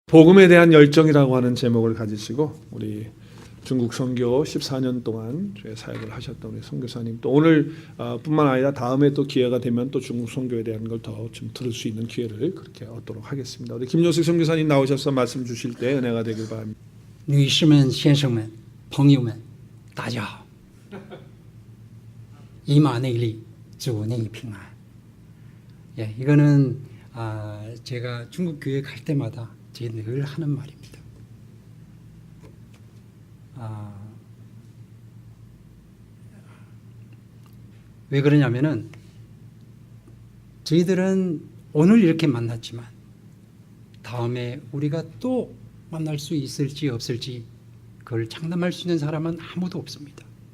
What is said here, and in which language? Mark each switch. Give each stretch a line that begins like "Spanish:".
Korean: 복음에 대한 열정이라고 하는 제목을 가지시고 우리 중국 선교 14년 동안 주의 사역을 하셨던 우리 선교사님, 또 오늘 뿐만 아니라 다음에 또 기회가 되면 또 중국 선교에 대한 걸 더 좀 들을 수 있는 기회를 그렇게 얻도록 하겠습니다. 우리 김효식 선교사님 나오셔서 말씀 주실 때 은혜가 되길 바랍니다.
Chinese: 女士们、先生们、朋友们，大家好！以马内利，主内平安。
Korean: 예, 이거는 제가 중국 교회 갈 때마다 제가 늘 하는 말입니다. 왜 그러냐면은 저희들은 오늘 이렇게 만났지만 다음에 우리가 또 만날 수 있을지 없을지 그걸 장담할 수 있는 사람은 아무도 없습니다.